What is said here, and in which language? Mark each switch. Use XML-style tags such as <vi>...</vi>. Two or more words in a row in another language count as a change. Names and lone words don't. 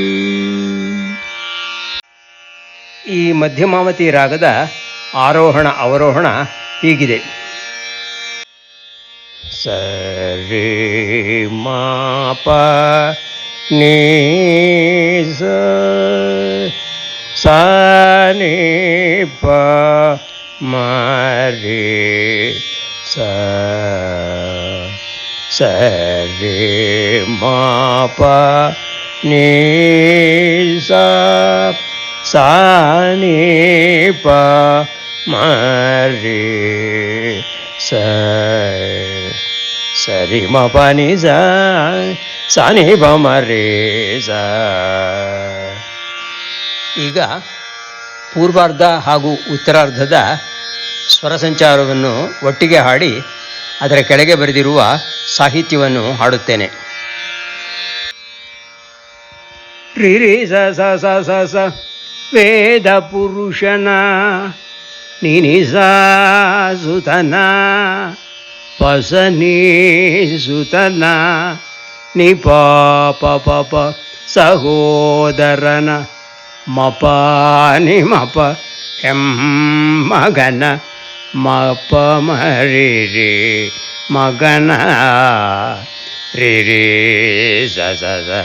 <kn>ಈ ಮಧ್ಯಮಾವತಿ ರಾಗದ ಆರೋಹಣ ಅವರೋಹಣ ಹೀಗಿದೆ. ಸರಿ ಮಾಪ ನೀ ಸ ನಿ ಪ ಮರಿ ಸ ರಿ ಮಾಪ ನೀ ಸ ನಿ ಪ ಮರಿ ಸರಿ ಮ ಪ ನಿ ಸ ನಿ ಪ ಮರಿ ಸ. ಈಗ ಪೂರ್ವಾರ್ಧ ಹಾಗೂ ಉತ್ತರಾರ್ಧದ ಸ್ವರ ಸಂಚಾರವನ್ನು ಒಟ್ಟಿಗೆ ಹಾಡಿ ಅದರ ಕೆಳಗೆ ಬರೆದಿರುವ ಸಾಹಿತ್ಯವನ್ನು ಹಾಡುತ್ತೇನೆ. ರಿ ರಿ ಸ ಸ ಸ ಸ ಸ ವೇದ ಪುರುಷನ ನಿನಿ ಸ ಸುತನ ಪಸ ನೀ ಸುತನ ನಿ ಪ ಪ ಪ ಪ ಸಹೋದರನ ಮಪ ನಿ ಮಪ ಎಂ ಮಗನ ಮಪ ಮರಿ ರೇ ಮಗನ ರಿ ರೇ ಸ ಸ ಸ</kn>